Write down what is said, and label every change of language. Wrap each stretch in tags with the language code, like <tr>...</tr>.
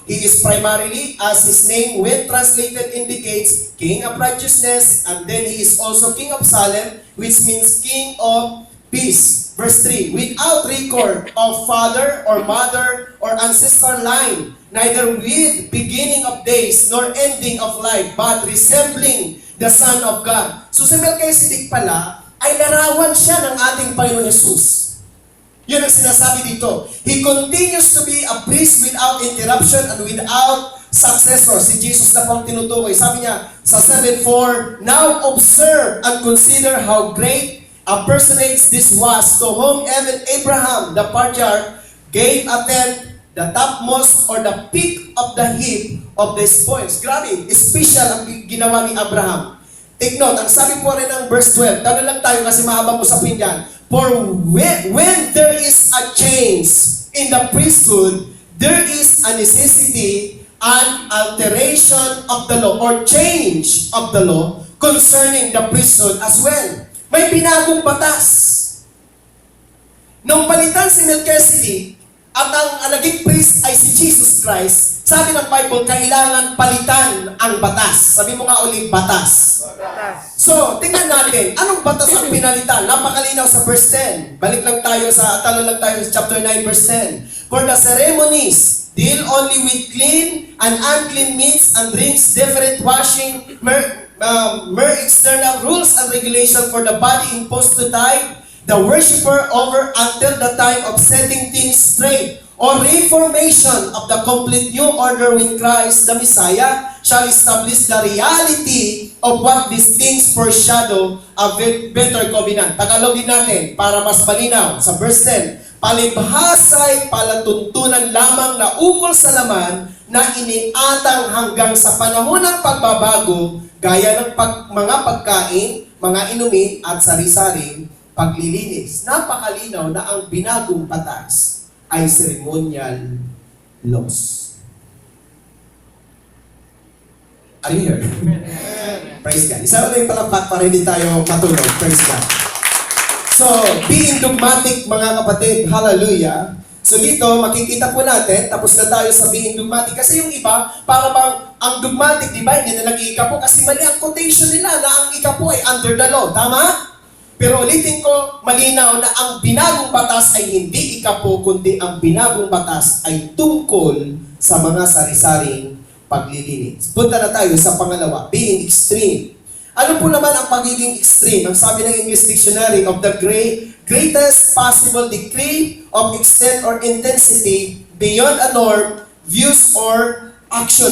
<en>He is primarily, as his name when translated indicates, king of righteousness, and then he is also king of Salem, which means king of peace. Verse 3, without record of father or mother or ancestral line, neither with beginning of days nor ending of life, but resembling the Son of God.</en> <tl>So si Melchizedek pala, ay larawan siya ng ating Panginoon Jesus. Yun ang sinasabi dito.</tl> <en>He continues to be a priest without interruption and without successor.</en> <tl>Si Jesus na pang tinutukoy. Sabi niya sa</tl> <en>7:4, now observe and consider how great a personage this was, to whom even Abraham, the patriarch, gave a tenth, the topmost or the peak of the heap of the spoils.</en> <tl>Grabe, special ang ginawa ni Abraham.</tl> <en>Take note,</en> <tl>ang sabi po rin ng verse 12, tawag lang tayo kasi mahabang usapin yan.</tl> <en>For when there is a change in the priesthood, there is a necessity, an alteration of the law, or change of the law concerning the priesthood as well.</en> <tl>May binagong batas. Nung palitan si Melchizedek, at ang naging priest ay si Jesus Christ, sabi ng Bible, kailangan palitan ang batas. Sabi mo nga ulit, batas. So, tingnan natin, anong batas ang pinalitan? Napakalinaw sa verse 10. Balik lang tayo talo lang tayo sa chapter 9, verse 10.</tl> <en>For the ceremonies deal only with clean and unclean meats and drinks, different washing, mere external rules and regulation for the body imposed to tithe the worshiper over until the time of setting things straight, or reformation of the complete new order when Christ, the Messiah, shall establish the reality of what these things foreshadow a better covenant.</en> <tl>Tagalogin natin para mas malinaw. Sa verse 10, palibhasa'y palatuntunan lamang na ukol sa laman na iniatang hanggang sa panahon ng pagbabago, gaya ng mga pagkain, mga inumin at sari-saring paglilinis. Napakalinaw na ang binagong batas ay ceremonial laws.</tl> <en>Are you here? Praise God.</en> <tl>Isa lang yung palakpak para hindi tayo matulog.</tl> <en>Praise God. So, being dogmatic,</en> <tl>mga kapatid,</tl> <en>hallelujah.</en> <tl>So dito, makikita po natin, tapos na tayo sa</tl> <en>being dogmatic.</en> <tl>Kasi yung iba, para bang ang dogmatic, di ba, hindi na nag-iikapo kasi mali ang quotation nila na ang ikapo ay</tl> <en>under the law.</en> <tl>Tama? Pero ulitin ko, malinaw na ang binagong batas ay hindi ikapo, kundi ang binagong batas ay tungkol sa mga sari-saring paglilinis. Punta na tayo sa pangalawa,</tl> <en>being extreme.</en> <tl>Ano po naman ang pagiging extreme? Ang sabi ng</tl> <en>English Dictionary, of the greatest possible degree of extent or intensity beyond a norm, views or action.</en>